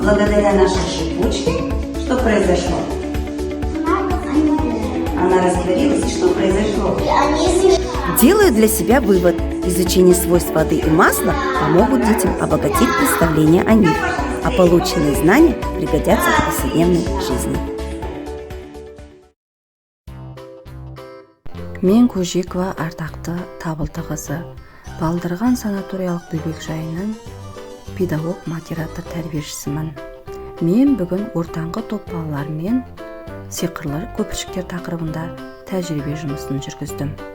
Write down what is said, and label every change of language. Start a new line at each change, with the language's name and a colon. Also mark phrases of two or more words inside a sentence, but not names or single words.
Russian: Благодаря нашей шипучке что произошло? Она растворилась, и что произошло? Делаю для себя вывод. Изучение свойств воды и масла помогут детям обогатить представление о них, а полученные знания пригодятся в повседневной жизни.
Kazakh: Мен Көжекова ардақты Табылды қызы, Балдырған санаториялық бөбек жайының педагог мотиватор тәрбиешісімін. Мен бүгін ортаңғы топ балалармен сиқырлы көпіршіктер тақырыбында тәжірибе жұмысын жүргіздім.